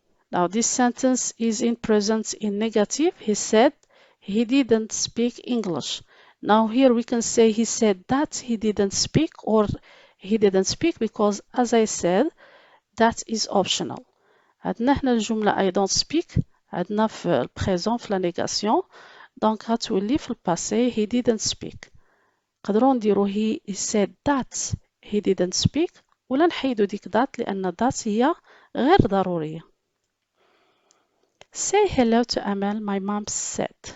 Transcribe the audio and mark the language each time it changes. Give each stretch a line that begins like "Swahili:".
English: Now this sentence is in present in negative. He said he didn't speak English. Now here we can say he said that he didn't speak or he didn't speak because as I said that is optional.
Arabic: عندنا هنا الجملة
English: I don't speak
Arabic: عندنا في البريزون في لا نيغاسيون دونك غتولي في الباسي
English: he didn't speak.
Arabic: نقدروا نديرو
English: he said that he didn't speak
Arabic: ولا نحيدو ديك that لأن that هي غير ضرورية.
English: Say hello to Amal, my mom said.